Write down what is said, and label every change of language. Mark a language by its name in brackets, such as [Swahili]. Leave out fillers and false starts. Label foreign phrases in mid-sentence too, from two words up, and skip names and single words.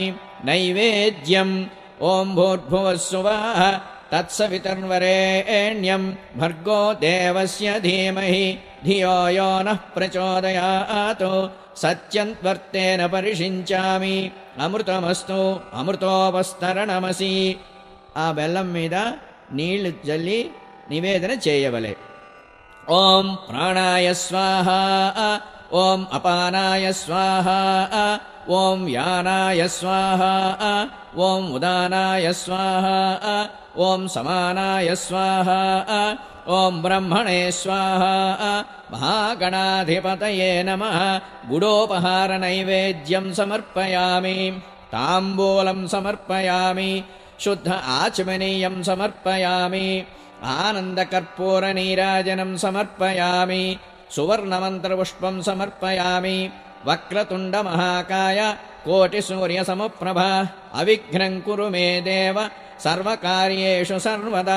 [Sanskrit] नैवेद्यम् ॐ भूर्भुवस्सुवः तत्सवितर्वरेण्यं भर्गो देवस्य धीमहि धियो यो नः प्रचोदयात् सत्यं त्वर्तेन परिषिञ्चामि। अमृतमस्तु अमृतोपस्तरणमसि। [Telugu] ఆ బెల్లం మీద నీళ్లు జల్లి నివేదన చేయవలే। [Sanskrit] ఓం ప్రాణాయ స్వాహ। ఓం అపానాయ స్వాహ। ఓం యానాయ స్వాహ। ఓం ఉదానాయ స్వాహ। ఓం సమానాయ స్వాహ। ఓం బ్రహ్మణే స్వాహ। మహాగణాధిపతయే నమః। గుడోపహార నైవేద్యం సమర్పయామి। తాంబూలం సమర్పయామి। शुद्ध आचमनीयं समर्पयामि। आनन्दकर्पूरनीराजनं समर्पयामि। सुवर्णमन्त्रपुष्पं समर्पयामि। वक्रतुण्डमहाकाय कोटिसूर्यसमप्रभ अविघ्नं कुरु मे देव सर्वकार्येषु सर्वदा।